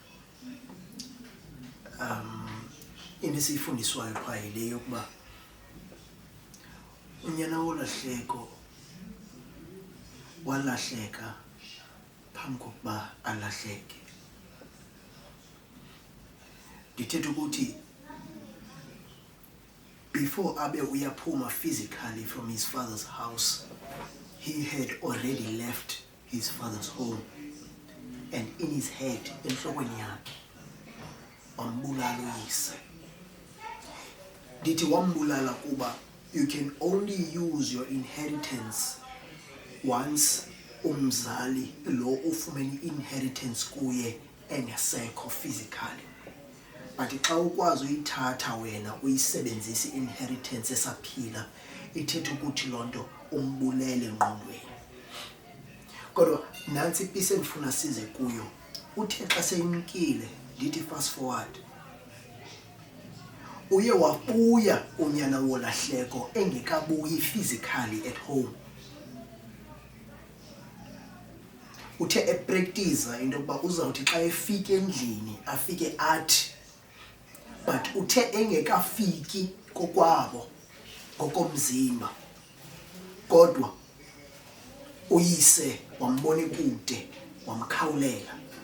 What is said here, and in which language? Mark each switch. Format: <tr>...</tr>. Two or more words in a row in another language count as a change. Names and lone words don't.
<xh>Into esifundiswayo pha ile yokuba unyana wolahleko walahleka phambi kokuba alahleke. Ndithetha ukuthi</xh> <en>before</en> <xh>abe uyaphuma</xh> <en>physically from his father's house, he had already left his father's home, and in his head,</en> <xh>enhlokweni yakhe, wambulala uyise. Ndithi wambulala kuba</xh> <en>you can only use your inheritance once</en> <xh>umzali lo ufumene inheritance kuye engasekho physically. But xa ukwazi uyithatha wena uyisebenzise inheritance esaphila, ithetha ukuthi lonto umbulele engqondweni. Kodwa nansi ipiece endifuna size kuyo. Uthe xa seyimkile, ndithi</xh> <en>fast forward.</en> <xh>Uye wabuya unyana wolahleko engekabuyi physically</xh> <en>at home.</en> <xh>Uthe epractice into yokuba uzawuthi xa efika endlini afike athi, but uthe engekafiki kokwabo ngokomzimba, kodwa uyise wambona kude wamkhawulela.</xh>